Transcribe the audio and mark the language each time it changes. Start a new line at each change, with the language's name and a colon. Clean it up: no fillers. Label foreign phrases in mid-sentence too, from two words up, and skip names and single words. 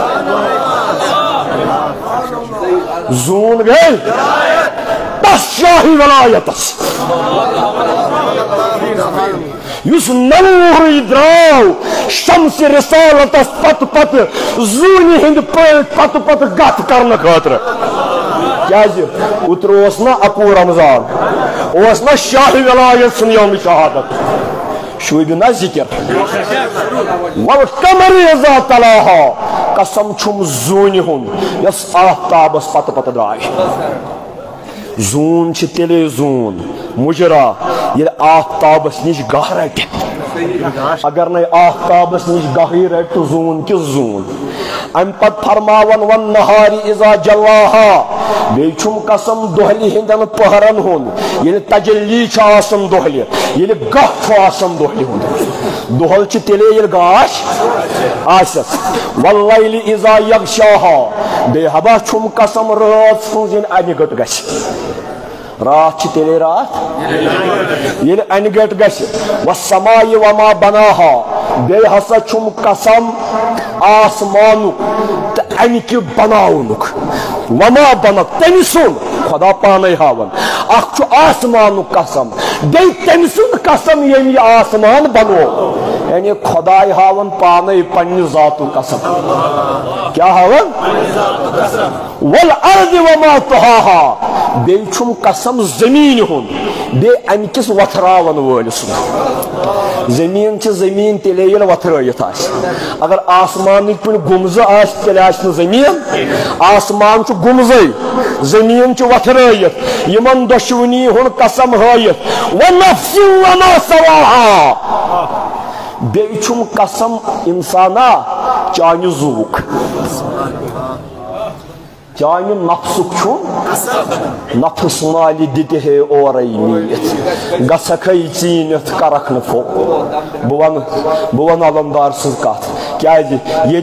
Kashmiri: زوٗن گٔے تس شاہی ولایتس یُس نوٗرٕے درٛاو شمسِ رسالتس پتہٕ پتہٕ زوٗنہِ ہٕنٛدۍ پٲٹھۍ پتہٕ پتہٕ گتھ کرنہٕ خٲطرٕ کیٛازِ اوترٕ اوس نا اکوُہ رمضان اوس نا شاہی ولایت سُنٛد یومِ شہادت شوٗبہِ نا ذکر
Arabic: والقمر اذا تلاها
Kashmiri: قسم چھُم زوٗنہِ ہُنٛد یۄس آفتابس پتہٕ پتہٕ درٛاے زوٗن چھِ تیٚلے زوٗن مُجرا ییٚلہِ آفتابس نِش گاہ رٹہِ اگر نَے آفتابس نِش گاہٕے رٹہِ تہٕ زوٗن کِس زوٗن امہِ پتہٕ فرماون
Arabic: والنہارِ اذا جلاها
Kashmiri: بیٚیہِ چھُم قسم دۄہلہِ ہٕنٛدٮ۪ن پٔہرن ہُنٛد ییٚلہِ تجلی چھُ آسان دۄہلہِ ییٚلہِ گاہ چھُ آسان دۄہلہِ ہُنٛد دۄہل چھُ تیٚلے ییٚلہِ گاش آسٮ۪س
Arabic: واللیلِ اذا یغشاها
Kashmiri: بیٚیہِ حبا چھُم قسم رٲژ ہٕنٛز ییٚلہِ انہِ گٔٹ گژھِ رات چھِ تیٚلے راتھ ییٚلہِ انہِ گٔٹ گژھِ
Arabic: والسماءِ وما بناها
Kashmiri: بیٚیہِ ہسا چھُم قسم آسمانُک تہٕ امہِ کہِ بناونُک
Arabic: وما بنت
Kashmiri: تٔمۍ سُنٛد خدا پانے ہاون اکھ چھُ آسمانُک قسم بیٚیہِ تٔمۍ سُنٛد قسم ییٚمۍ یہِ آسمان بنوو یعنی خداے ہاون پانے پننہِ ذاتُک قسم کیٛاہ ہاون
Arabic: والارض وما طحاها
Kashmiri: بیٚیہِ چھُم قسم زٔمیٖنہِ ہُنٛد بیٚیہِ امہِ کِس وۄتھراون وٲلِس سُنٛد زٔمیٖن چھِ زٔمیٖن تیٚلے ییٚلہِ وۄتھرٲیِتھ آسہِ اگر آسمانٕکۍ پٲٹھۍ گُمزٕ آسہِ تیٚلہِ آسہِ نہٕ زٔمیٖن آسمان چھُ گُمزٕے زٔمیٖن چھُ وۄتھرٲیِتھ یِمن دۄشوٕنی ہُنٛد قسم ہٲیِتھ
Arabic: ونفس وما سواها
Kashmiri: بیٚیہِ چھُم قسم انسانا چانہِ زُوُک چانہِ نفسُک چھُم نفس مالہِ دِتہِ ہے اورے نیٖرِتھ گژھکھے ژیٖنِتھ کرکھ نہٕ فوق بہٕ ونہٕ علمدار سٕنٛز کتھ کیٛازِ ییٚتہِ